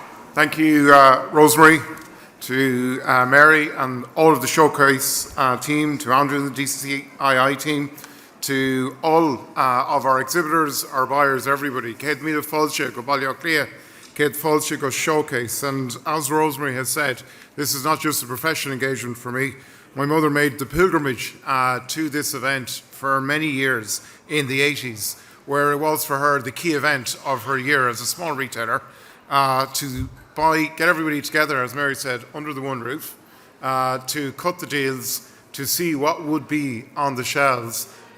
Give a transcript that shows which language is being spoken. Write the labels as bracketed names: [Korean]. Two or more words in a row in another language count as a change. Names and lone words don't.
[English] Thank you, Rosemary, to Mary and all of the Showcase team, to Andrew and the DCII team, to all of our exhibitors, our buyers, everybody. [Irish] Céad míle fáilte go baile clia, céad fáilte go Showcase. [English] And as Rosemary has said, this is not just a professional engagement for me. My mother made the pilgrimage to this event for many years in the 80s, where it was for her the key event of her year as a small retailer, to get everybody together, as Mary said, under the one roof, to cut the deals, to see what would be on the shelves.